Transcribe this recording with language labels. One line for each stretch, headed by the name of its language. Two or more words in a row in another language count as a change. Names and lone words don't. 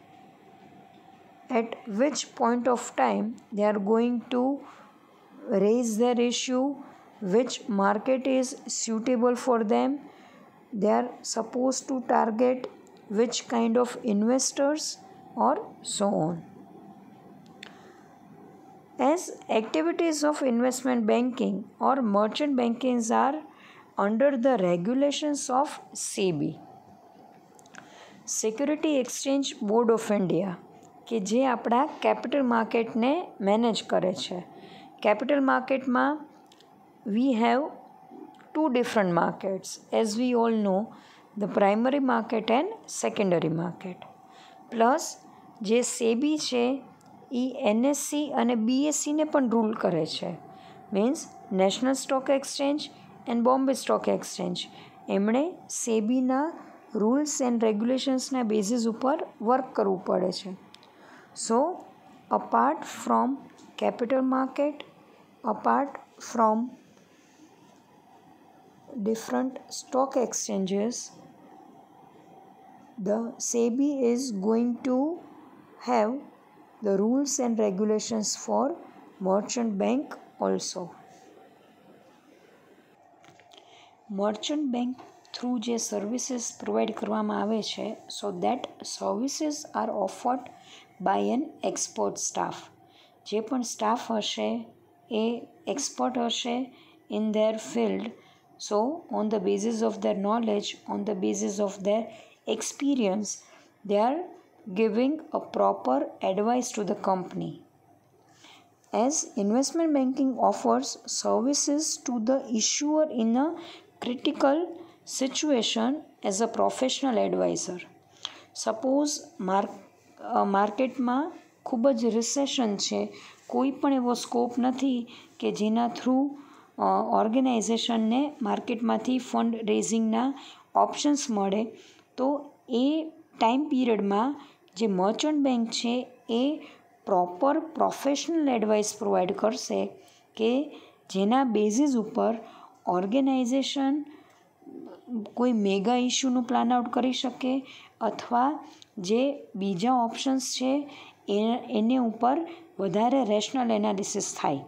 English: at which point of time they are going to raise their issue, which market is suitable for them, they are supposed to target which kind of investors, or so on. As activities of investment banking or merchant banking are under the regulations of SEBI, Security Exchange Board of India,
Gujarati: કે જે આપણા કેપિટલ માર્કેટને મેનેજ કરે છે.
English: કેપિટલ માર્કેટમાં we have two different markets, as we all know, the primary market and secondary market.
Gujarati: પ્લસ જે સેબી છે એ એનએસસી અને બીએસસીને પણ રૂલ કરે છે, મીન્સ
English: National Stock Exchange and Bombay Stock Exchange.
Gujarati: એમણે સેબીના
English: rules and regulations
Gujarati: બેઝિસ ઉપર વર્ક કરવું પડે છે.
English: So, apart from capital market, apart from different stock exchanges, the SEBI is going to have the rules and regulations for merchant bank also. Merchant bank through
Gujarati: જે સર્વિસીસ પ્રોવાઈડ કરવામાં આવે છે,
English: so that services are offered by an expert staff.
Gujarati: જે પણ સ્ટાફ હશે એ એક્સપર્ટ હશે
English: in their field. so on the basis of their knowledge, on the basis of their experience, they are giving a proper advice to the company. As investment banking offers services to the issuer in a critical situation as a professional advisor.
Gujarati: સપોઝ માર્કેટમાં ખૂબ જ રિસેશન છે, કોઈ પણ એવો સ્કોપ નથી કે જેના થ્રુ ઓર્ગેનાઇઝેશનને માર્કેટમાંથી
English: fund raising
Gujarati: ઓપ્શન્સ મળે, તો એ
English: time period
Gujarati: જે મર્ચન્ટ બેંક છે એ
English: proper professional advice
Gujarati: પ્રોવાઈડ કરશે કે જેના બેઝિસ ઉપર ઓર્ગેનાઇઝેશન કોઈ મેગા ઇશ્યુનું
English: plan out
Gujarati: કરી શકે, અથવા જે બીજા ઓપ્શન્સ છે એને ઉપર વધારે
English: rational analysis
Gujarati: થાય.